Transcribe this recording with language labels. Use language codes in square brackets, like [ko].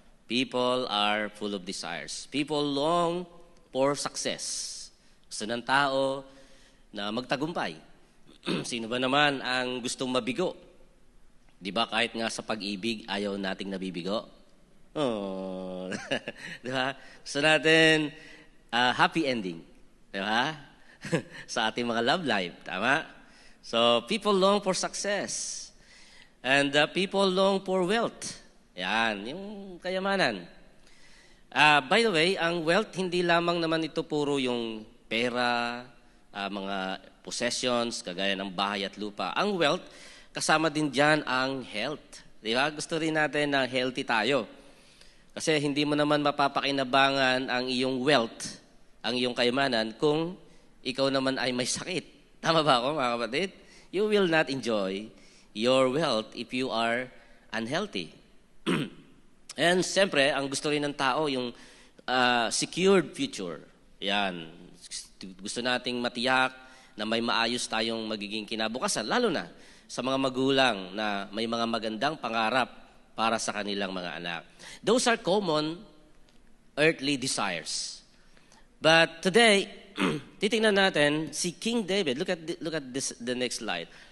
[en] People are full of desires. People long for success. [tl] Gusto ng tao na magtagumpay. Sino ba naman ang gustong mabigo? Diba, kahit nga sa pag-ibig, ayaw nating nabibigo? Oh. Diba? Gusto natin [en] happy ending. [tl] Diba? Sa ating mga love life. Tama? [en] So, people long for success. And people long for wealth. [tl] Yan, yung kayamanan. [en] By the way, [tl] ang wealth, hindi lamang naman ito puro yung pera, mga possessions, kagaya ng bahay at lupa. Ang wealth, kasama din dyan ang health. Diba? Gusto rin natin na healthy tayo. Kasi hindi mo naman mapapakinabangan ang iyong wealth, ang iyong kayamanan, kung ikaw naman ay may sakit. Tama ba ako, mga kapatid? [en] You will not enjoy your wealth if you are unhealthy. [tl] And siyempre, ang gusto rin ng tao, yung secured future. Yan. Gusto nating matiyak na may maayos tayong magiging kinabukasan, lalo na sa mga magulang na may mga magandang pangarap para sa kanilang mga anak. [en] Those are common earthly desires. But today, [tl] titingnan natin si King David. [en] Look at this, the next slide.